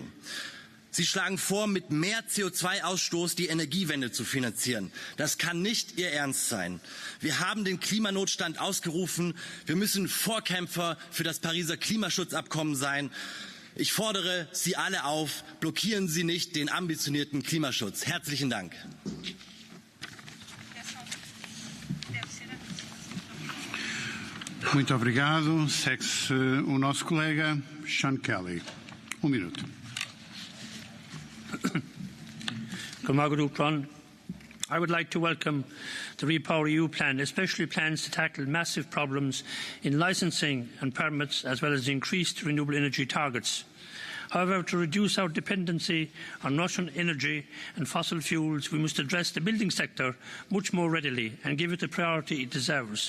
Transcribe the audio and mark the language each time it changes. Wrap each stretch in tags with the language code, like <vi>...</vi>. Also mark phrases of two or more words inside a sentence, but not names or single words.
<de>Sie schlagen vor, mit mehr CO2-Ausstoß die Energiewende zu finanzieren. Das kann nicht Ihr Ernst sein. Wir haben den Klimanotstand ausgerufen. Wir müssen Vorkämpfer für das Pariser Klimaschutzabkommen sein. Ich fordere Sie alle auf, blockieren Sie nicht den ambitionierten Klimaschutz. Herzlichen Dank.</de> <pt>Muito obrigado. Segue-se o nosso colega Sean Kelly. Minuto.</pt> <en>I would like to welcome the REPowerEU plan, especially plans to tackle massive problems in licensing and permits, as well as increased renewable energy targets. However, to reduce our dependency on Russian energy and fossil fuels, we must address the building sector much more readily and give it the priority it deserves.</en>